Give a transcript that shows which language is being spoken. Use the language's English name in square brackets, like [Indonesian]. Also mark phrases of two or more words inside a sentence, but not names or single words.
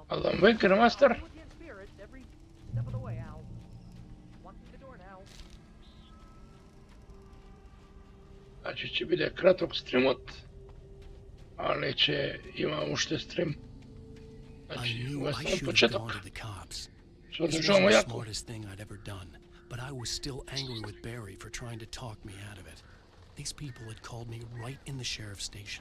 [English] Alan Wake Remastered. Every step of the way, Al. Walk through the door now. [Macedonian] Значи ќе биде краток стримот, але ќе има уште стрим. Значи, ова е само почеток. Што одржаваме јако. [English] Smartest thing I'd ever done, but I was still angry with Barry for trying to talk me out of it. These people had called me right in the sheriff's station.